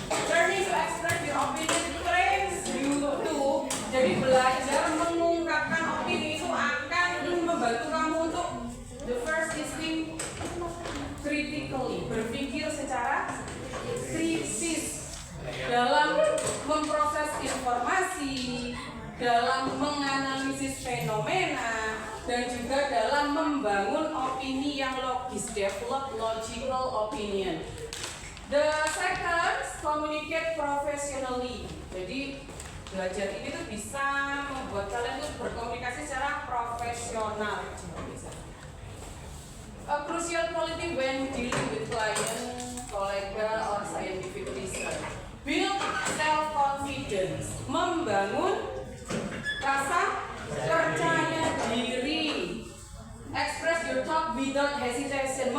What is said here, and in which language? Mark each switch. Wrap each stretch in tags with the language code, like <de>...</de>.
<en>Learning to express your opinion trains you to.</en> <id>Jadi belajar mengungkapkan opini itu akan membantu kamu untuk</id> <en>the first is think critically,</en> <id>berpikir secara kritis dalam memproses informasi, dalam menganalisis fenomena, dan juga dalam membangun opini opini yang logis,</id> <en>develop logical opinion. The second, communicate professionally.</en> <id>Jadi belajar ini tuh bisa membuat kalian tuh berkomunikasi secara profesional.</id> <en>A crucial quality when dealing with client, kolega, or scientific research. Build self-confidence.</en> <id>Membangun rasa percaya diri.</id> <en>Express your thought without hesitation.</en>